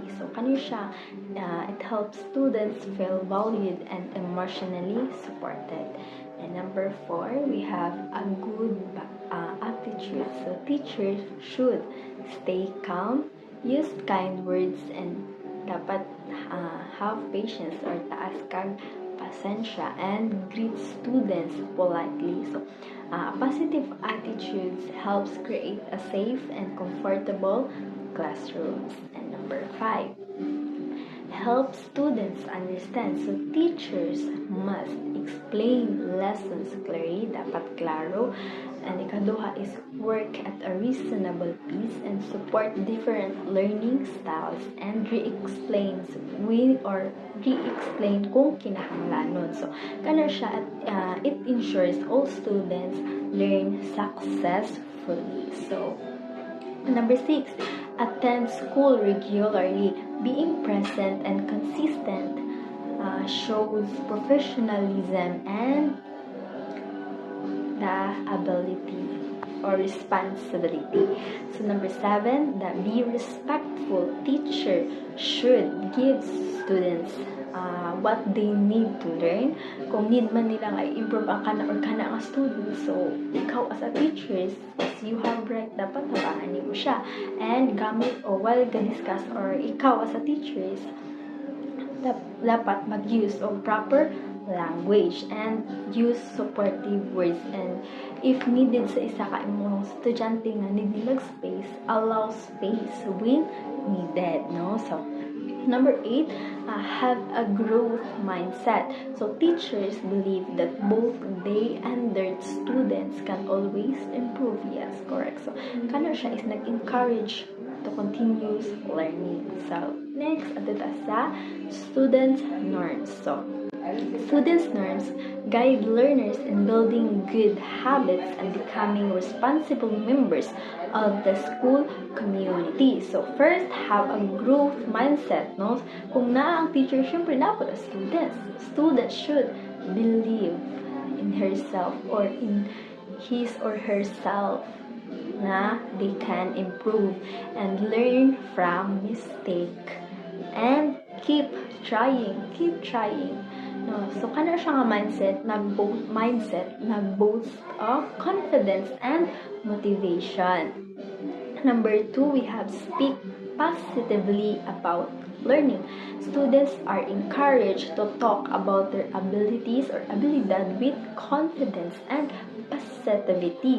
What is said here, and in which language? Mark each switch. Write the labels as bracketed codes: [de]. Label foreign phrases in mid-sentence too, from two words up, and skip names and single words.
[en] So, it helps students feel valued and emotionally supported. And number four, we have a good attitude. So, teachers should stay calm, use kind words, and dapat have patience or [hil] taas kag pasensya [en] and greet students politely. So, positive attitudes helps create a safe and comfortable classrooms. And number five, help students understand. So, teachers must explain lessons clearly, [hil] dapat klaro. [en] And ikaduha is work at a reasonable pace and support different learning styles and re-explain [hil] kung kinahanglanon. [en] So, it ensures all students learn successfully. So, number six, attend school regularly. Being present and consistent shows professionalism and the ability or responsibility. So number seven, that be respectful. Teacher should give students what they need to learn. [hil] Kung need man nila nga improve ang kana or kana ang student, so ikaw [en] as a teacher, as you have right, [hil] dapat habaan mo siya. And gamit o [en] while discuss [hil] or ikaw [en] as a teacher, dapat mag-use of proper language and use supportive words, and if needed [hil] sa isa ka imong estudyante nga [en] need nila space, allow space when needed, no? So number 8, have a growth mindset. So teachers believe that both they and their students can always improve. Yes, correct. [hil] So kano siya is nag-encourage [en] to continuous learning. So next, [hil] ato sa [en] student norms. So students' norms guide learners in building good habits and becoming responsible members of the school community. So, first, have a growth mindset, no? [hil] Kung na ang teacher, syempre dapat students. [en] Students should believe in herself or in his or herself na they can improve and learn from mistake and keep trying. [hil] No, so kana siya nga mindset nag-boast [en] of confidence and motivation. Number 2, we have speak positively about learning. Students are encouraged to talk about their abilities or abilidad with confidence and positivity.